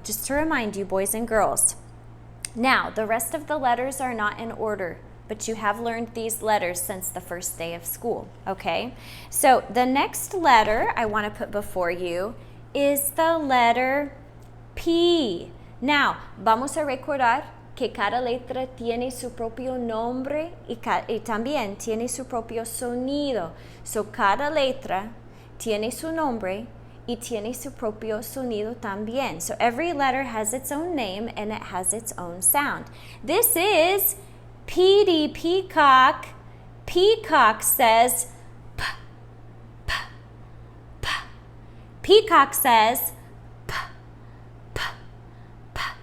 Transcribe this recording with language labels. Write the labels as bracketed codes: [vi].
[en] Just to remind you, boys and girls. Now, the rest of the letters are not in order, but you have learned these letters since the first day of school, okay? So the next letter I want to put before you is the letter P. Now, [es] vamos a recordar que cada letra tiene su propio nombre y también tiene su propio sonido. [en] So [es] cada letra tiene su nombre y tiene su propio sonido también. [en] So every letter has its own name and it has its own sound. This is Petey Peacock. Peacock says p, p, p. Peacock says p, p, p.